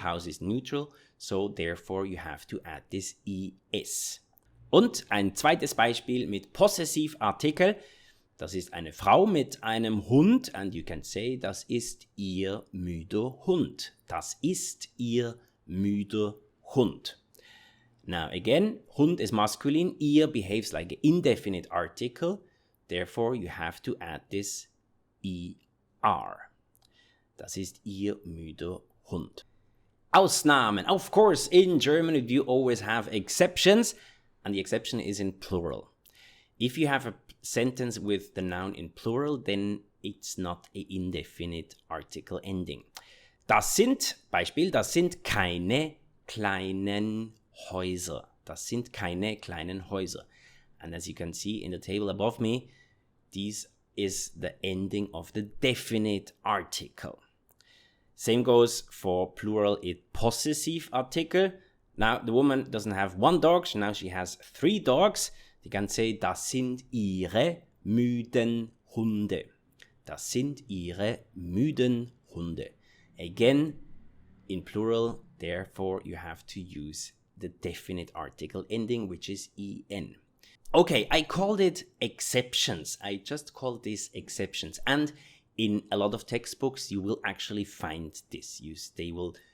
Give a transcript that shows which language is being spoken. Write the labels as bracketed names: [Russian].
[English] House is neutral, so therefore you have to add this es. [German] Und ein zweites Beispiel mit Possessivartikel. Das ist eine Frau mit einem Hund, [English] and you can say, [German] das ist ihr müder Hund. Das ist ihr müder Hund. [English] Now again, Hund is masculine, ihr behaves like an indefinite article, therefore you have to add this er. [German] Das ist ihr müder Hund. Ausnahmen. [English] Of course, in German we do always have exceptions, and the exception is in plural. If you have a sentence with the noun in plural, then it's not an indefinite article ending. [German] Das sind, Beispiel, das sind keine kleinen Häuser. Das sind keine kleinen Häuser. [English] And as you can see in the table above me, this is the ending of the definite article. Same goes for plural, possessive article. Now the woman doesn't have one dog, now she has 3 dogs. You can say, [German] das sind ihre müden Hunde. Das sind ihre müden Hunde. [English] Again, in plural, therefore you have to use the definite article ending, which is en. Okay, I called it exceptions. I just called these exceptions. And in a lot of textbooks, you will actually find this. They will